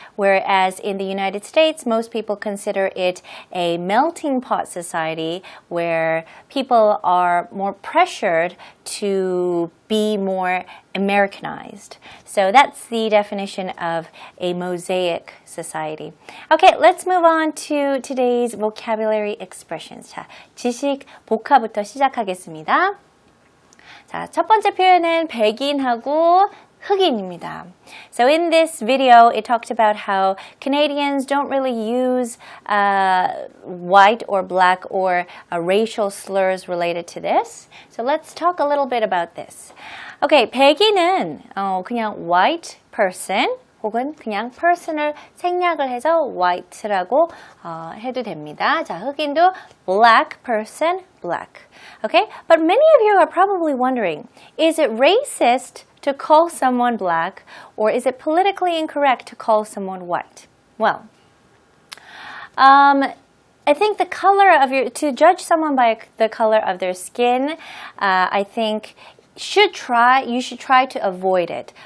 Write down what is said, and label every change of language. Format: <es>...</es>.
<en>Whereas in the United States, most people consider it a melting pot society where people are more pressured to be more Americanized. So that's the definition of a mosaic society. Okay, let's move on to today's vocabulary expressions.</en> <ko>자, 지식 복화부터 시작하겠습니다. 자, 첫 번째 표현은 백인하고 흑인입니다.</ko> <en>So in this video, it talked about how Canadians don't really use white or black or racial slurs related to this. So let's talk a little bit about this.</en> <ko>Okay, 백인은 그냥 white person 혹은 그냥 person을 생략을 해서 white라고 해도 됩니다. 자, 흑인도</ko> <en>black person, black. Okay, but many of you are probably wondering, is it racist to call someone black, or is it politically incorrect to call someone white? Well, I think the color of to judge someone by the color of their skin, I think you should try to avoid it.</en>